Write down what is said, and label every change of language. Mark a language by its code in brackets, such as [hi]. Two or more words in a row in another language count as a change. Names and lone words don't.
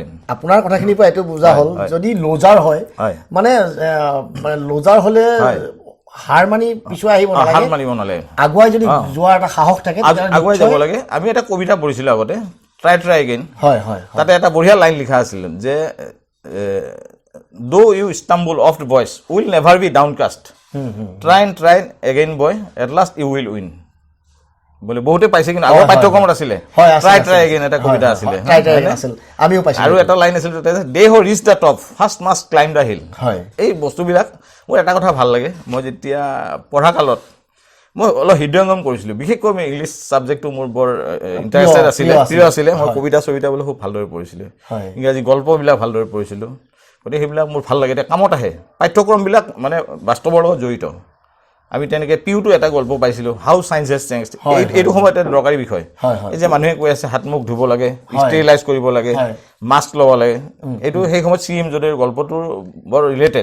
[as] আপোনাৰ কথাখিনিৰ পৰা এইটো বুজা হ'ল যদি লজাৰ হয় মানে লজাৰ হ'লে হাৰ মানি পিছুৱাই আহিব নালাগে হাৰ মানিব নালাগে আগুৱাই যদি যোৱাৰ এটা সাহস থাকে আগুৱাই যাব লাগে আমি এটা কবিতা পঢ়িছিলোঁ আগতে ট্ৰাই এগেইন হয় হয় তাতে এটা বঢ়িয়া লাইন লিখা আছিল যে [en] though you stumble oft boys will never be downcast try again boy at last you will win [as] বলে বহুতে পাইছে কিন্তু আগৰ পাঠ্যক্ৰমত আছিলে ট্ৰাই এগেইন এটা কবিতা আছিলে আমিও পাইছোঁ আৰু এটা লাইন আছিল [en] they who reach the top first must climb the hill [as] এই বস্তুবিলাক মোৰ এটা কথা ভাল লাগে মই যেতিয়া পঢ়া কালত মই অলপ হৃদয়ঙ্গম কৰিছিলোঁ বিশেষকৈ মই [en] English subjectটো [as] মোৰ বৰ ইণ্টাৰেষ্টেড আছিলে প্ৰিয় আছিলে মই কবিতা বোলে খুব ভালদৰে পঢ়িছিলোঁ ইংৰাজী গল্পবিলাক ভালদৰে পঢ়িছিলোঁ গতিকে সেইবিলাক মোৰ ভাল লাগে এতিয়া কামত আহে পাঠ্যক্ৰমবিলাক মানে বাস্তৱৰ লগত জড়িত আমি তেনেকৈ পিউটো এটা গল্প পাইছিলোঁ হাউ চায়েন্স হেজ চেঞ্জড এইটো সময়ত এটা দৰকাৰী বিষয় এই যে মানুহে কৈ আছে হাত মুখ ধুব লাগে ষ্টেৰিলাইজ কৰিব লাগে মাস্ক ল'ব লাগে এইটো সেই সময়ত CM যদিৰ গল্পটোৰ বৰ ৰিলেটেড